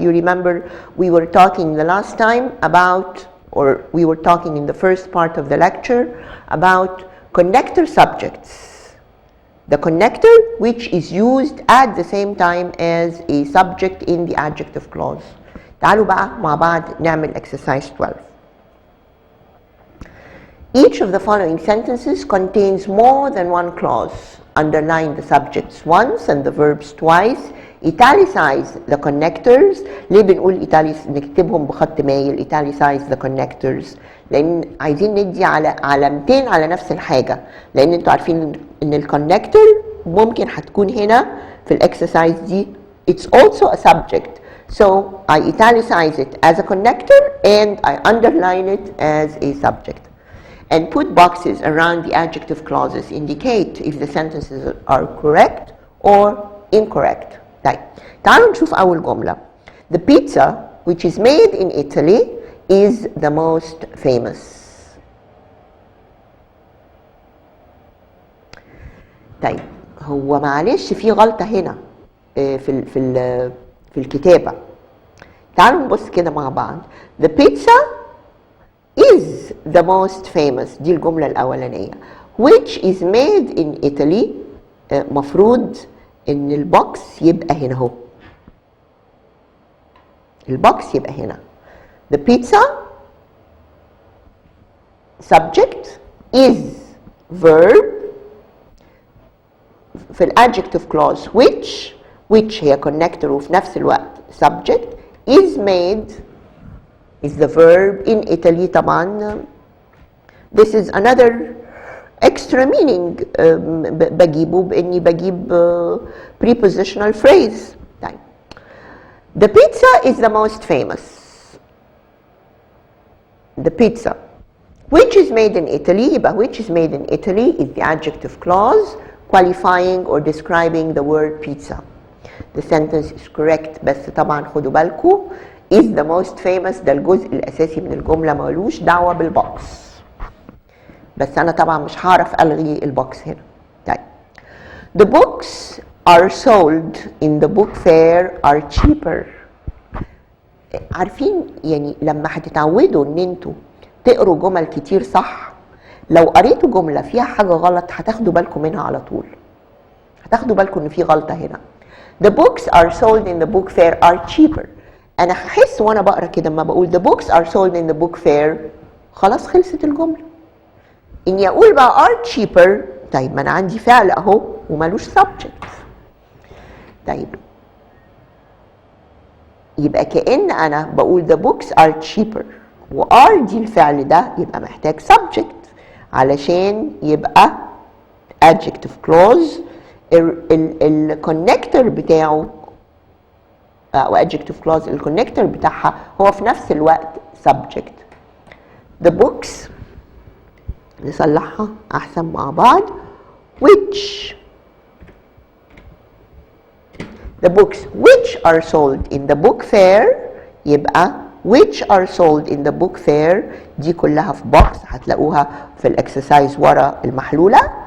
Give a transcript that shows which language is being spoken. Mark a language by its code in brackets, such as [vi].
[en] You remember we were talking the last time about, or we were talking in the first part of the lecture about connector subjects. The connector which is used at the same time as a subject in the adjective clause. [ar] تعالوا بقى مع بعض نعمل exercise 12. [en] Each of the following sentences contains more than one clause. Underline the subjects once and the verbs twice. Italicize the connectors. [ar] ليه بنقول نكتبهم بخط مايل [en] italicize the connectors؟ [ar] لأن عايزين ندي على علامتين على نفس الحاجة، لأن انتوا عارفين إن الكونكتور ممكن هتكون هنا في الإكسرسايز دي [en] it's also a subject. So I italicize it as a connector and I underline it as a subject. And put boxes around the adjective clauses. Indicate if the sentences are correct or incorrect. [ar] طيب تعالوا نشوف أول جملة. [en] The pizza which is made in Italy is the most famous. [ar] طيب هو معلش في غلطة هنا في الكتابة. تعالوا نبص كده مع بعض. [en] The pizza is the most famous. [ar] دي الجملة الأولانية. [en] Which is made in Italy. [ar] مفروض إن البوكس يبقى هنا اهو. البوكس يبقى هنا. [en] The pizza subject is verb [ar] في الادجكتيف [en] clause which هي connector [ar] وفي نفس الوقت [en] subject is made is the verb in Italy. [ar] طبعا [en] this is another extra meaning [ar] بجيبه بإني بجيب [en] prepositional phrase. طيب the pizza is the most famous. The pizza which is made in Italy [ar] يبقى [en] which is made in Italy is the adjective clause qualifying or describing the word pizza. The sentence is correct [ar] بس طبعا خدوا بالكم [en] is the most famous [ar] ده الجزء الأساسي من الجملة مالوش دعوة بالبوكس، بس أنا طبعا مش هعرف ألغي البوكس هنا. طيب [en] the books are sold in the book fair are cheaper. [ar] عارفين يعني لما هتتعودوا ان انتوا تقروا جمل كتير صح، لو قريتوا جملة فيها حاجة غلط هتاخدوا بالكم منها على طول. هتاخدوا بالكم ان في غلطة هنا. [en] The books are sold in the book fair are cheaper. [ar] انا هحس وانا بقرا كده لما بقول [en] the books are sold in the book fair [ar] خلاص خلصت الجملة. اني اقول بقى [en] are cheaper، [ar] طيب ما انا عندي فعل اهو ومالوش subject. طيب يبقى كأن أنا بقول [en] the books are cheaper [ar] و are دي الفعل ده يبقى محتاج subject علشان يبقى [en] adjective clause. [ar] الكونكتور بتاعه أو [en] adjective clause [ar] الكونكتور بتاعها هو في نفس الوقت subject. [en] the books [ar] نصلحها أحسن مع بعض [en] which the books which are sold in the book fair [ar] يبقى [en] which are sold in the book fair [ar] دي كلها في [en] box [ar] هتلاقوها في الاكسرسايز ورا المحلولة.